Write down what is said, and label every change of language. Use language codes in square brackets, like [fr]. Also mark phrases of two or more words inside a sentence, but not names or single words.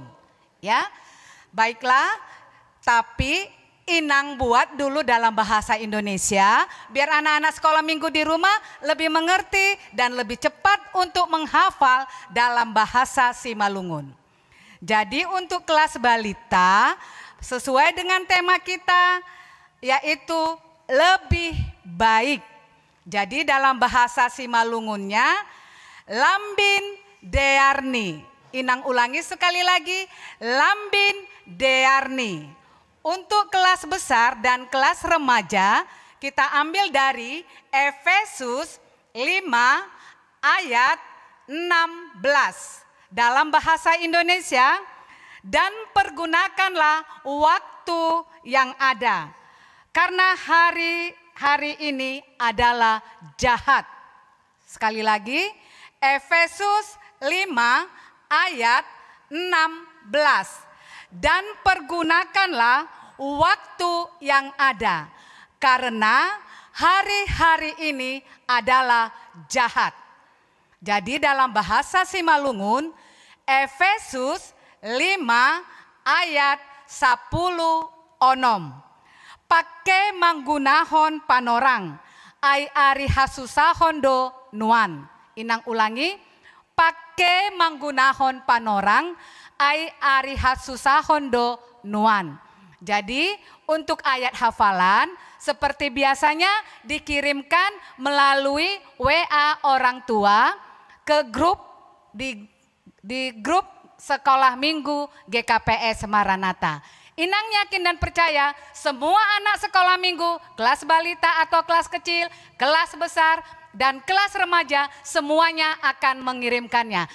[id] Ya, baiklah, tapi Inang buat dulu dalam bahasa Indonesia, biar anak-anak sekolah minggu di rumah lebih mengerti dan lebih cepat untuk menghafal dalam bahasa Simalungun. Jadi untuk kelas balita, sesuai dengan tema kita, yaitu lebih baik. Jadi dalam bahasa Simalungunnya, [bts] lambin dearni. [id] Inang ulangi sekali lagi, [bts] lambin dearni. [id] Untuk kelas besar dan kelas remaja kita ambil dari Efesus 5 ayat 16 dalam bahasa Indonesia, dan pergunakanlah waktu yang ada karena hari ini adalah jahat. Sekali lagi Efesus 5 ayat 16. Dan pergunakanlah waktu yang ada, karena hari-hari ini adalah jahat. Jadi dalam bahasa Simalungun, Efesus 5 ayat [bts] 10 onom. Pake manggunahon panorang, ai ari hasusahon do nuan. [id] Inang ulangi, [bts] pake manggunahon panorang, ai ari hasusahon do nuan. [id] Jadi untuk ayat hafalan seperti biasanya dikirimkan melalui WA orang tua ke grup di grup Sekolah Minggu GKPS Maranatha. Inang yakin dan percaya semua anak sekolah minggu, kelas balita atau kelas kecil, kelas besar, dan kelas remaja semuanya akan mengirimkannya.